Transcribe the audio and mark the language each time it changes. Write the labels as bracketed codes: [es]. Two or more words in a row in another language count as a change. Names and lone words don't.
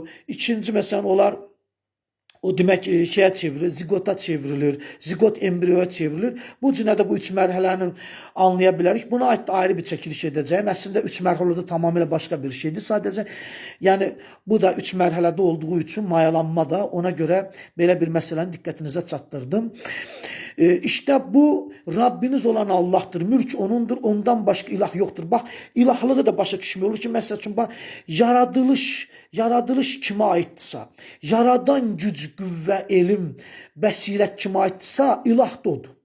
[az] İkinci məsələn onlar o demək şeyə çevrilir, zigota çevrilir, zigot embriyoya çevrilir. Bu cünə də bu 3 mərhələni anlaya bilərik. Buna aid ayrı bir çəkiliş edəcəyim. Əslində 3 mərhələdə tamamilə başqa bir şeydir. Sadəcə yəni bu da 3 mərhələdə olduğu üçün mayalanma da ona görə belə bir məsələni diqqətinizə çatdırdım. [tr] İşte bu Rabbiniz olan Allah'tır. Mülk onundur. Ondan başka ilah yoktur. Bak ilahlığı da başa düşmüyor. [az] Olur ki mesela çünkü bak yaradılış kime aitsa, yaradan güc, qüvvə, elm, bəsirət kime aitsa ilah da odur.